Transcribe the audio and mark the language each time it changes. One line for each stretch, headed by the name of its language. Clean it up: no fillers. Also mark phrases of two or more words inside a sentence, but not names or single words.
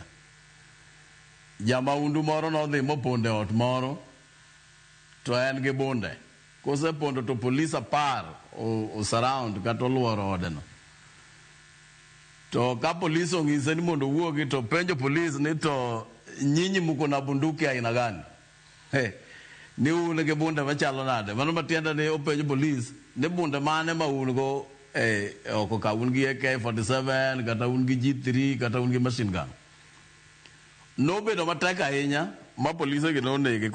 Luo (Kenya and Tanzania): Jamaundu moro nodhi moponde ot moro to en gi bunde. Kosepondo to polis 10 o surround kata oluoro odeno. To ka polis ong'ise ni mondo wuogi, to penjo polis ni to
Swahili: nyinyi muko na bunduki aina gani?
Luo (Kenya and Tanzania): Ni un gi bunde machalo nade? Mano matiende ni openjo polis ni bunde mane ma un go, oko ka un gi AK-47 kata un gi G3 kata un gi
English: machine gun.
Luo (Kenya and Tanzania): Nobedo matek ahinya ma polise gi nonege.